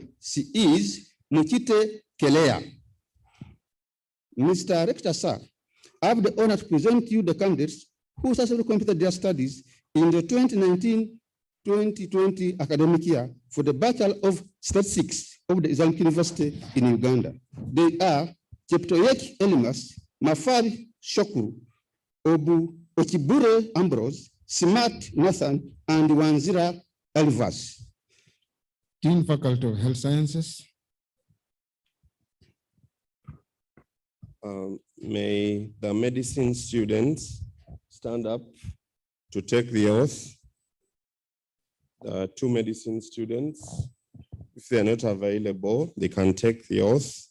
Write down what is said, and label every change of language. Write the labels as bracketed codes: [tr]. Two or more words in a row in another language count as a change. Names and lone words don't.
[en] She is Mukite Kelea. Mr. Rector, sir, I have the honor to present to you the candidates who successfully completed their studies in the 2019-2020 academic year for the Bachelor of Statistics of the Islamic University in Uganda. They are Cheptoyek Elimas, Mafari Shokuru, Obu Ochibure Ambrose, Smart Nathan, and Wanzira Elvas. Dean Faculty of Health Sciences. May the medicine students stand up to take the oath. Two medicine students, if they are not available, they can take the oath.